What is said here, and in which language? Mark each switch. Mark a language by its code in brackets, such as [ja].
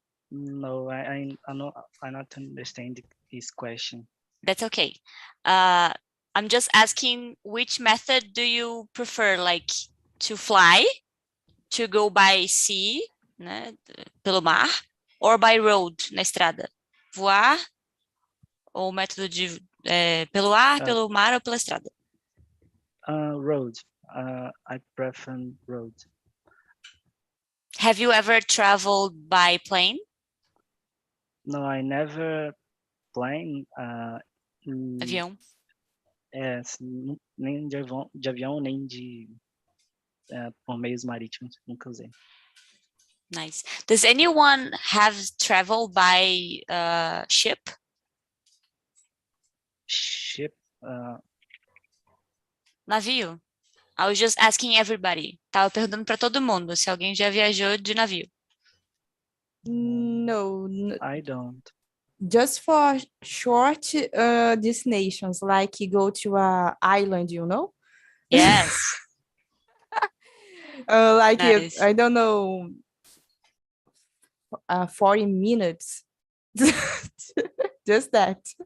[en] No, I not understand this question. That's okay. I'm just asking which method do you prefer, like to fly, to go by sea, né, [pt] pelo mar, [en] or by road, [pt] na estrada? Voar ou método de pelo ar, pelo mar ou pela estrada? [en] Road. I prefer road. Have you ever traveled by plane? No, I never plane. [pt] Avião? Yes, nem de avião nem de por meios marítimos, nunca usei. [en] Nice. Does anyone have traveled by ship? Ship. [pt] Navio? [en] I was just asking everybody. [pt] Tava perguntando para todo mundo se alguém já viajou de navio. [en] No, I don't. just for short destinations, like you go to a island, you know? Yes. Like Nice. I don't know, 40 minutes. Just that.